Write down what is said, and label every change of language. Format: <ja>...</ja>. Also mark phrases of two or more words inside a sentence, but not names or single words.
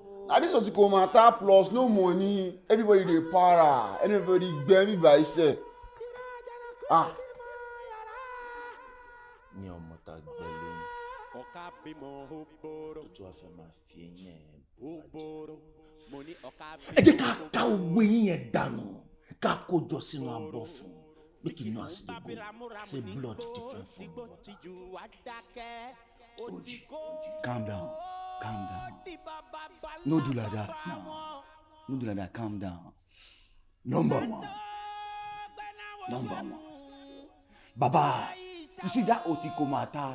<pcm>And this OTIKO matter plus no money. Everybody dey para. Everybody gbẹ̀mí by itself.</pcm> <yo>Ní ọmọ tá gbẹ lónìí. Tó tún wá fẹ́ máa fi eyín ẹ̀ bàjẹ́. Ẹ jẹ́ ká ká owó yín yẹn dànù ká kó jọ sínú abọ́ fún</yo> <pcm>make you know as e dey go say blood different from water. Oji, calm down. No do like that now. No do like that, calm down. Number one. Baba, you see that OTIKO matter?</pcm>